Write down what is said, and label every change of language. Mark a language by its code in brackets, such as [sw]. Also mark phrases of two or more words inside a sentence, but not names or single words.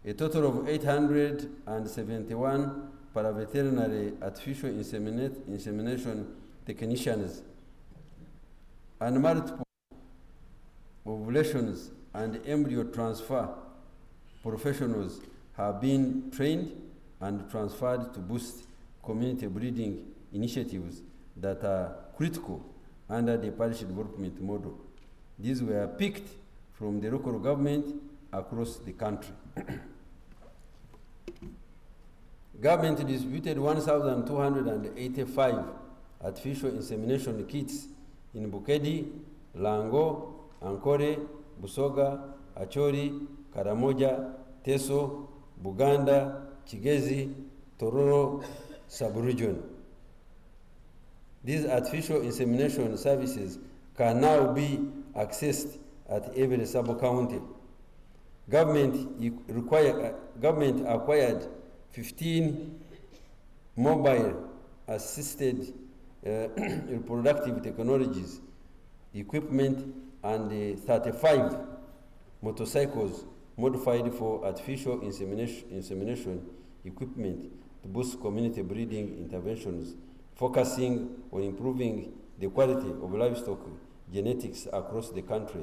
[en] a total of 871 paraveterinary artificial insemination technicians and multiple ovulations and embryo transfer professionals have been trained and transferred to boost community breeding initiatives that are critical under the parish development model. These were picked from the local government across the country. Government distributed 1,285 artificial insemination kits in Bukedi, Lango, Ankore, Busoga, Achori, Karamoja, Teso, Buganda, Chigezi, Tororo, sub-region. These artificial insemination services can now be accessed at every sub-county. Government acquired 15 mobile assisted reproductive technologies, equipment, and 35 motorcycles modified for artificial insemination equipment to boost community breeding interventions, focusing on improving the quality of livestock genetics across the country.